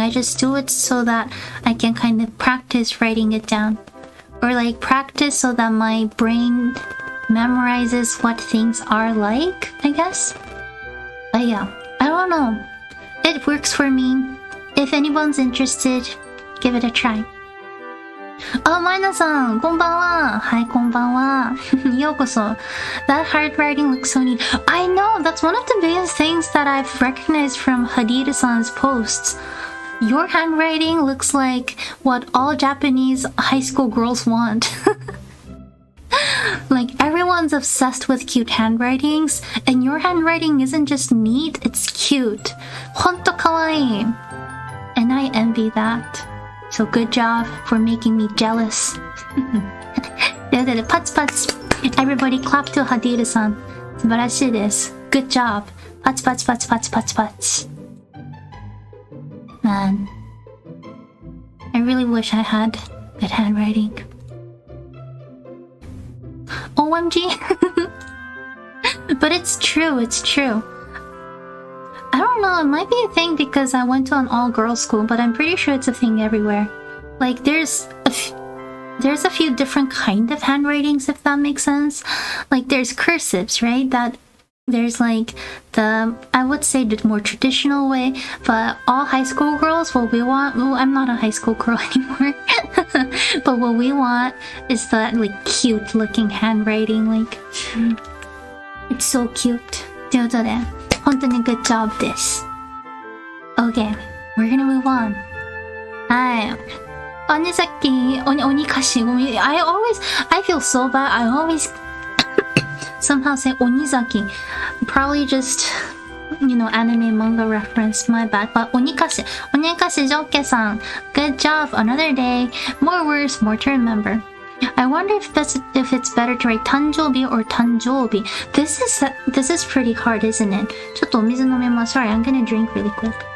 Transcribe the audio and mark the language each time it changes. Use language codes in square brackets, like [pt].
[en] I just do it so that I can kind of practice writing it down, or like practice so that my brain memorizes what things are like, I guess. But yeah, I don't know. It works for me. If anyone's interested, give it a try. [ja] Oh, Maina-san, こんばんは。はい、こんばんは。ようこそ。 [en] That handwriting looks so neat. I know, that's one of the biggest things that I've recognized from Hadiru-san's posts. Your handwriting looks like what all Japanese high school girls want. Like, everyone's obsessed with cute handwritings, and your handwriting isn't just neat, it's cute. [ja] ほんとかわいい。 [en] And I envy that.So good job for making me jealous. [ja] ということで、パチパチ。 [en] Everybody clap to Hadiru-san. [ja] 素晴らしいです。 [en] Good job. [ja] パチパチパチパチパチパチ。 [en] Man, I really wish I had good handwriting. OMG. But it's true, it's true.I don't know, it might be a thing because I went to an all-girls school, but I'm pretty sure it's a thing everywhere. Like, there's a few different kind of handwritings, if that makes sense. Like, there's cursives, right? That there's like I would say the more traditional way, but all high school girls, what we want, well, I'm not a high school girl anymore, but what we want is that like cute looking handwriting, like, it's so cute. [ja] ということで本当に [en] good job [ja] です。 [en] Okay, we're gonna move on. はい。鬼崎、鬼歌詞、 [ja] ごめん。 [en] I feel so bad. I always somehow say 鬼崎. Probably just, anime manga reference. My bad. But 鬼歌詞、ジョッケさん。 Good job. Another day. More words, more to remember.I wonder if it's better to write 誕生日 or 誕生日. This is pretty hard, isn't it? [ja] ちょっとお水飲みます。 [en] Sorry, I'm gonna drink really quick.